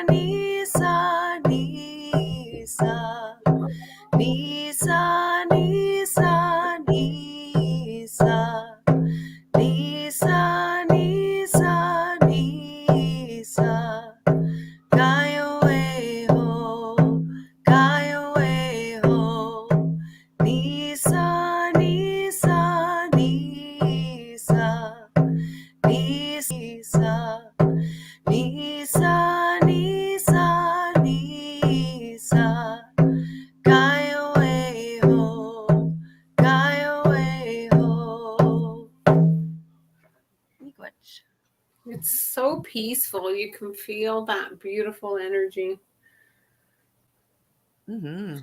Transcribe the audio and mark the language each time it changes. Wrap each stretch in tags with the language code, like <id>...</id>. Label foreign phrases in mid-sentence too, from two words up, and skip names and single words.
<oj>Nisa, Nisa, Nisa, Nisa, Nisa, Nisa, Nisa, Nisa, Kaya ho, Kaya ho, Nisa, Nisa, Nisa, Nisa, Nisa, Nisa, Nisa, Kaya ho, Kaya ho. Miigwech.</oj> <en>It's so peaceful. You can feel that beautiful energy. Mm-hmm.</en>